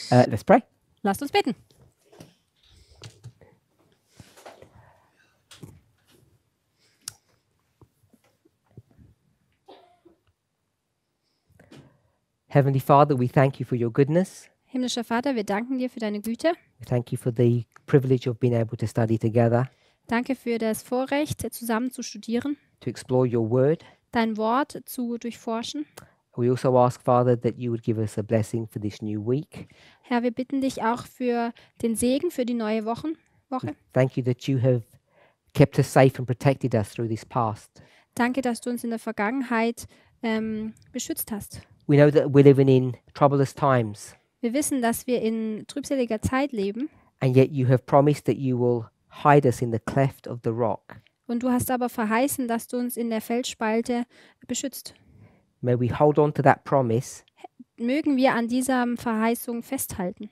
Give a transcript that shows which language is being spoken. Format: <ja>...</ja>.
<en>Let's pray.</en> <de>Lasst uns beten.</de> <en>Heavenly Father, we thank you for your goodness.</en> <de>Himmlischer Vater, wir danken dir für deine Güte.</de> <en>We thank you for the privilege of being able to study together,</en> <de>Danke für das Vorrecht, zusammen zu studieren,</de> <en>to explore your word.</en> <de>dein Wort zu durchforschen.</de> <en>We also ask, Father, that you would give us a blessing for this new week.</en> <de>Herr, wir bitten dich auch für den Segen für die neue Woche.</de> <en>Thank you that you have kept us safe and protected us through this past.</en> <de>Danke, dass du uns in der Vergangenheit beschützt hast.</de> <en>We know that we're living in troublous times,</en> <de>Wir wissen, dass wir in trübseliger Zeit leben</de> <en>and yet you have promised that you will hide us in the cleft of the rock.</en> <de>und du hast aber verheißen, dass du uns in der Felsspalte beschützt.</de> <en>May we hold on to that promise</en> <de>Mögen wir an dieser Verheißung festhalten</de>